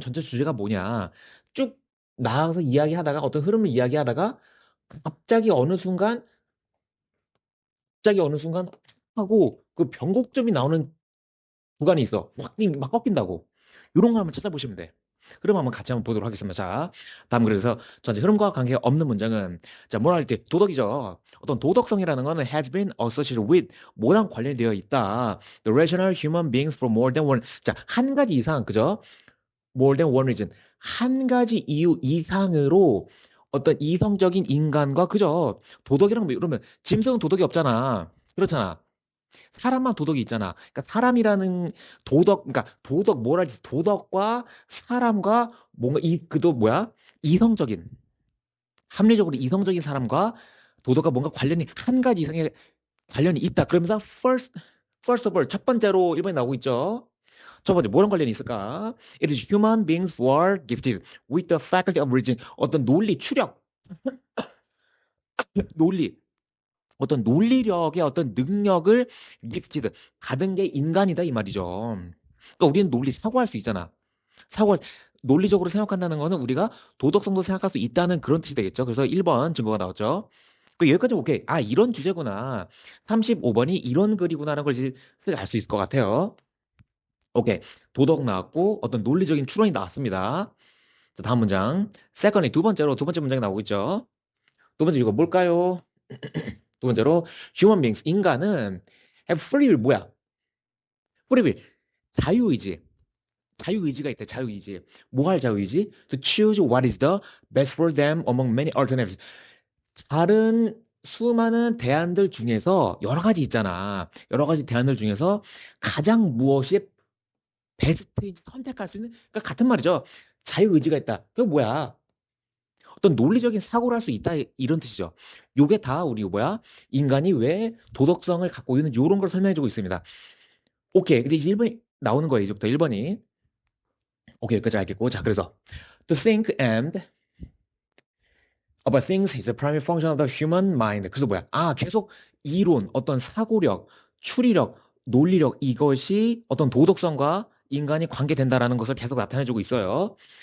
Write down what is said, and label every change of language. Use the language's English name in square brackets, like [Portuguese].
[Korean] 전체 주제가 뭐냐. 쭉 나가서 이야기하다가, 어떤 흐름을 이야기하다가, 갑자기 어느 순간, 갑자기 어느 순간 하고, 그 변곡점이 나오는 구간이 있어. 막 꺾인다고. 이런 거 한번 찾아보시면 돼. 흐름 한번 같이 한번 보도록 하겠습니다. 자, 다음 그래서 전체 흐름과 관계가 없는 문장은 자, 뭐라 할 때 도덕이죠. 어떤 도덕성이라는 거는 [English] has been associated with [Korean] 뭐랑 관련되어 있다. [English] The rational human beings for more than one. [Korean] 자, 한 가지 이상 그죠? [English] More than one reason. [Korean] 한 가지 이유 이상으로 어떤 이성적인 인간과 그죠? 도덕이랑 뭐 이러면 짐승은 도덕이 없잖아. 그렇잖아. 사람만 도덕이 있잖아. 그러니까 사람이라는 그러니까 도덕과 사람과 뭔가 그도 뭐야? 이성적인, 합리적으로 이성적인 사람과 도덕과 뭔가 관련이 한 가지 이상의 관련이 있다. 그러면서 [English] first of all, [Korean] 첫 번째로 1번에 나오고 있죠. 첫 번째, 뭐랑 관련이 있을까? [English] It is human beings who are gifted with the faculty of reason. [Korean] 어떤 논리, 어떤 논리력의 어떤 능력을 gifted, 받은 게 인간이다 이 말이죠. 그러니까 우리는 사고할 수 있잖아. 사고, 논리적으로 생각한다는 거는 우리가 도덕성도 생각할 수 있다는 그런 뜻이 되겠죠. 그래서 1번 증거가 나왔죠. 여기까지 오케이. 아, 이런 주제구나. 35번이 이런 글이구나라는 걸 이제 알 수 있을 것 같아요. 오케이. 도덕 나왔고 어떤 논리적인 추론이 나왔습니다. 자, 다음 문장. 세컨이 두 번째 문장이 나오고 있죠. 두 번째 이거 뭘까요? 두 번째로 [English] human beings [Korean] 인간은 [English] have free will [Korean] 뭐야? free will 자유의지. 자유의지가 있대, 자유의지. 뭐 할 자유의지? [English] To choose what is the best for them among many alternatives. [Korean] 다른 수많은 대안들 중에서 여러 가지 있잖아. 여러 가지 대안들 중에서 가장 무엇이 베스트인지 선택할 수 있는, 그러니까 같은 말이죠. 자유의지가 있다. 그게 뭐야? 어떤 논리적인 사고를 할 수 있다. 이런 뜻이죠. 요게 다 우리 뭐야? 인간이 왜 도덕성을 갖고 있는 요런 걸 설명해주고 있습니다. 오케이. 근데 이제 1번이 나오는 거예요. 이제부터 1번이. 오케이. 여기까지 알겠고. 자, 그래서 [English] to think and about things is a primary function of the human mind. [Korean] 그래서 뭐야? 아, 계속 이론, 어떤 사고력, 추리력, 논리력 이것이 어떤 도덕성과 인간이 관계된다라는 것을 계속 나타내주고 있어요.